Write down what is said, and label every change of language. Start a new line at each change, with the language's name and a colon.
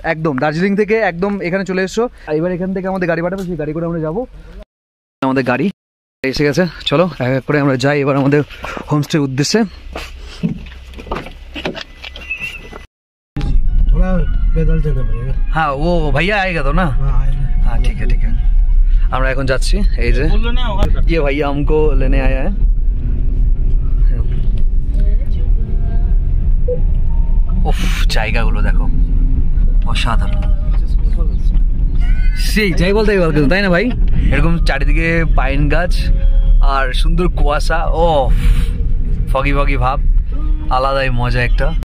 Bangla: একদম দার্জিলিং থেকে একদম এখানে চলে এসছো। এবার এখান থেকে আমাদের গাড়ি পাঠাবো, সেই গাড়ি করে আমরা যাবো। আমাদের গাড়ি এসে গেছে, চলো এক এক করে আমরা যাই এবার আমাদের হোমস্টের উদ্দেশ্যে। হ্যাঁ ও ভাইয়া আएगा তো না? হ্যাঁ ঠিক আছে ঠিক আছে। আমরা এখন যাচ্ছি। এই যে
Hindi: ये भैया हमको लेने आया है।
Bangla: উফ জায়গাগুলো দেখো অসাধারণ, সেই যাই বলতে তাই না ভাই? এরকম চারিদিকে পাইন গাছ আর সুন্দর কুয়াশা, ও ফগি ভাব, আলাদাই মজা একটা।